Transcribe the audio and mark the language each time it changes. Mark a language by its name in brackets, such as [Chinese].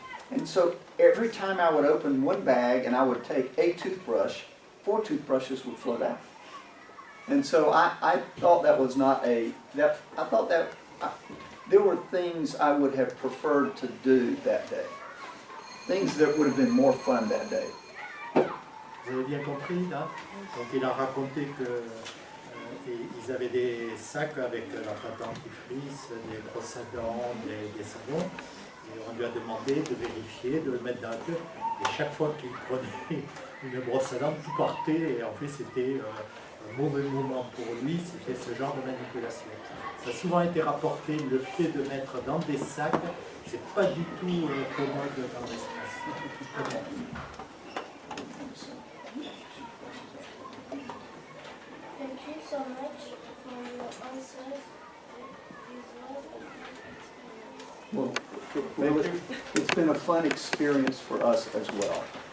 [English] And so every time I would open one bag and I would take a toothbrush, 4 toothbrushes would float out. And so I thought that was not there were things I would have preferred to do that day. Things that would have been more fun that day. [French] Vous avez bien compris, là? Donc il a raconté que ils avaient des sacs avec leur pâte dentifrice, des brosses à dents, des savons. Et on lui a demandé de vérifier, de le mettre dans la queue. Et chaque fois qu'il prenait une brosse à dents, tout partait. Et en fait, c'était un mauvais moment pour lui. C'était ce genre de manipulation. Ça a souvent été rapporté, le fait de mettre dans des sacs, c'est pas du tout commode dans l'espace. [English] Thank you so much for your answers. This was a good experience. Well, it's been a fun experience for us as well.